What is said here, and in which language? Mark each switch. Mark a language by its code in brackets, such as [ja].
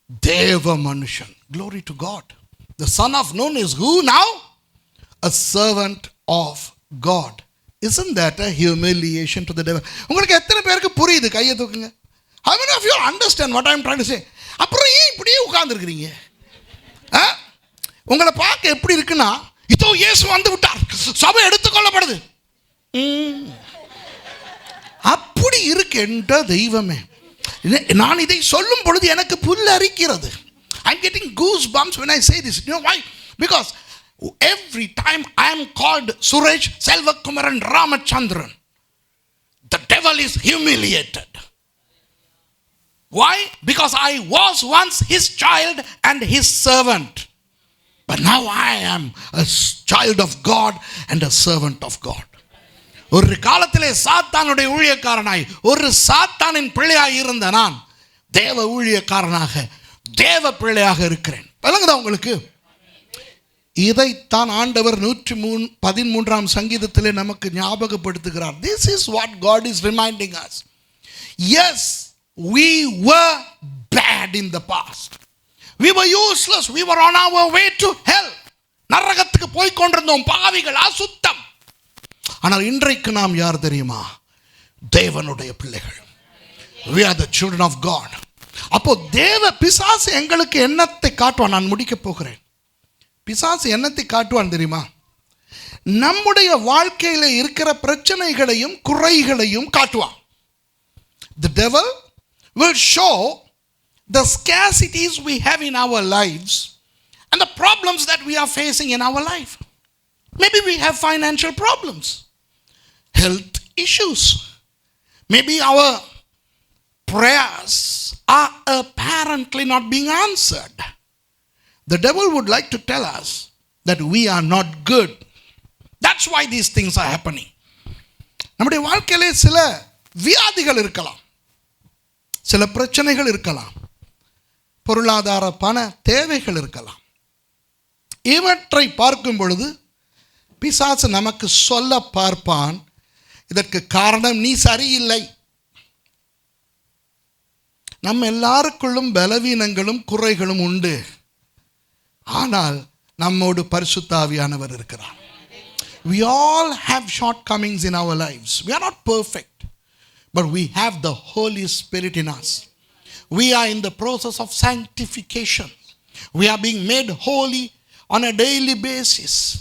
[ta] தேவ மனுஷன். [en] Glory to God. The son of Nun is who now? A servant of God. Isn't that a humiliation to the devil? [ta] உங்களுக்கு எத்தனை பேருக்கு புரியுது? கையை தூக்குங்க. [en] How many of you understand what I am trying to say? [ta] அப்புறம் ஏன் இப்படியே உட்கார்ந்துருக்கிறீங்க? உங்களை பார்க்க எப்படி இருக்குன்னா, இதோ இயேசு வந்து விட்டார், சபை எடுத்துக்கொள்ளப்படுது, அப்படி இருக்கின்ற தெய்வமே. நான் இதை சொல்லும் பொழுது எனக்கு புல் அரிக்கிறது. [en] I'm getting goosebumps when I say this. You know why? Because every time I am called Suresh Selvakumaran Ramachandran, the devil is humiliated. Why? Because I was once his child and his servant. But now I am a child of God and a servant of God. [ta] ஒரு காலத்திலே சாத்தானுடைய ஊழியக்காரனாய், ஒரு சாத்தானின் பிள்ளையாய் இருந்த நான் தேவ ஊழியக்காரனாக, தேவ பிள்ளையாக இருக்கிறேன். விளங்குதா உங்களுக்கு? இதைத்தான் ஆண்டவர் 113 சங்கீதத்திலே நமக்கு ஞாபகப்படுத்துகிறார். [en] This is what God is reminding us. Yes, we were bad in the past. We were useless. We were on our way to hell. [ta] நரகத்துக்கு போய் கொண்டிருந்தோம், பாவிகள், அசுத்தம். ஆனால் இன்றைக்கு நாம் யார் தெரியுமா? தேவனுடைய பிள்ளைகள். [en] We are the children of God. [ta] அப்போ தேவ பிசாசு எங்களுக்கு என்னத்தை காட்டுவான்? நான் முடிக்க போகிறேன். பிசாசு என்னத்தை காட்டுவான் தெரியுமா? நம்முடைய வாழ்க்கையில் இருக்கிற பிரச்சனைகளையும் குறைகளையும் காட்டுவான். [en] The devil will show the scarcities we have in our lives and the problems that we are facing in our life. Maybe we have financial problems, health issues. Maybe our prayers are apparently not being answered. The devil would like to tell us that we are not good. That's why these things are happening. [ta] நம்முடைய வாழ்க்கையிலே சில வியாதிகள் இருக்கலாம், சில பிரச்சனைகள் இருக்கலாம், பொருளாதார பண தேவைகள் இருக்கலாம். இவற்றை பார்க்கும் பொழுது பிசாசு நமக்கு சொல்ல பார்ப்பான், இதற்கு காரணம் நீ சரியில்லை. நம்ம எல்லாருக்குள்ளும் பலவீனங்களும் குறைகளும் உண்டு. ஆனால் நம்மோடு பரிசுத்த ஆவியானவர் இருக்கிறார். [en] We all have shortcomings in our lives. We are not perfect, but we have the Holy Spirit in us we are in the process of sanctification. We are being made holy on a daily basis.